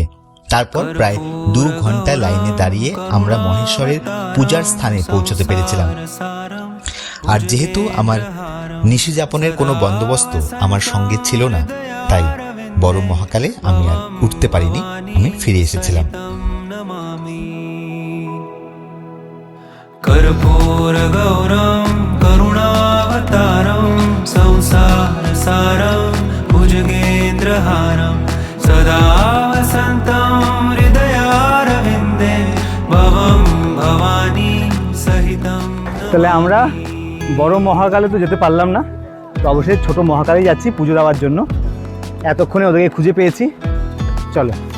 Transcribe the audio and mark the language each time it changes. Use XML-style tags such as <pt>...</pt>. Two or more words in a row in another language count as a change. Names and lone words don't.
<bn>তারপর প্রায় 2 ঘন্টা লাইনে দাঁড়িয়ে আমরা মহেশ্বরের পূজার স্থানে পৌঁছতে পেরেছিলাম। আর যেহেতু আমার নিশি যাপনের কোনো বন্দোবস্ত আমার সঙ্গে ছিল না, তাই বড় মহাকালে আমি আর উঠতে পারিনি, আমি ফিরে এসেছিলাম।</bn> <sa>कर्पूर गौरम करुणावतारम संसार सारम भुजगेन्द्रहारम सदा वसन्तं हृदयारविन्दे भवं भवानी सहितं।</sa> <bn>তাহলে আমরা বড় মহাকালে তো যেতে পারলাম না, তো অবশ্যই ছোট মহাকালেই যাচ্ছি পুজো দেওয়ার জন্য। এতক্ষণে ওদেরকে খুঁজে পেয়েছি, চলো।</bn>